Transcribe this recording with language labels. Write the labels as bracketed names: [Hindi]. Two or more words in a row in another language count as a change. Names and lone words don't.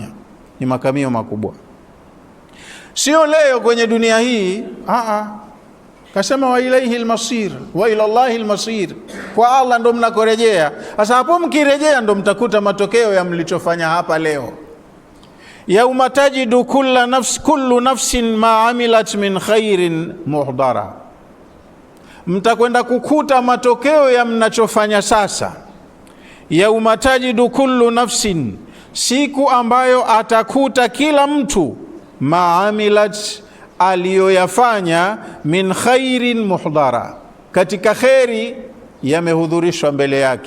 [Swahili] Ni makamio makubwa, sio leo kwenye dunia hii. [Arabic] Kasema وإليه المصير وإلى الله المصير, [Swahili] kwa Allah ndo mnakorejea. Sasa hapo mkirejea ndo mtakuta matokeo ya mlichofanya hapa leo. [Arabic] يوم تجد كل نفس ما عملت من خير محضرا, [Swahili] mtakwenda kukuta matokeo ya mnachofanya sasa. [Arabic] يوم تجد كل نفس, [Swahili] siku ambayo atakuta kila mtu [Arabic] ما عملت, [Swahili] aliyoyafanya, [Arabic] من خير محضرا, [Swahili] katika kheri yamehudhurishwa mbele yake.